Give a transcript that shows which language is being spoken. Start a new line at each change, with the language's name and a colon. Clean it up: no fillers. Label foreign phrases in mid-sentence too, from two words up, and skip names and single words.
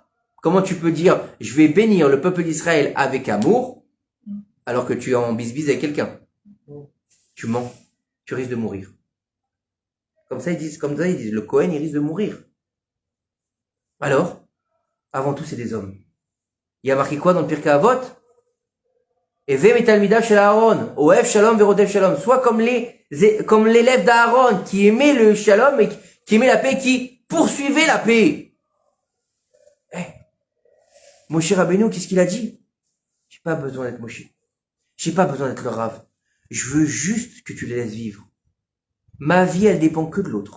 French: Comment tu peux dire je vais bénir le peuple d'Israël avec amour alors que tu es en bisbise avec quelqu'un? Tu mens, tu risques de mourir. Comme ça ils disent le Kohen il risque de mourir. Alors, avant tout c'est des hommes. Il y a marqué quoi dans le Pirkei Avot?
Hebrew: הוי מתלמידיו של אהרן אוהב שלום ורודף שלום.
French: Soit comme l'élève d'Aaron qui aimait le shalom et qui aimait la paix, qui poursuivait la paix. Moshe Rabbeinu, qu'est-ce qu'il a dit? J'ai pas besoin d'être Moshe. J'ai pas besoin d'être le Rav. Je veux juste que tu les laisses vivre. Ma vie, elle dépend que de l'autre.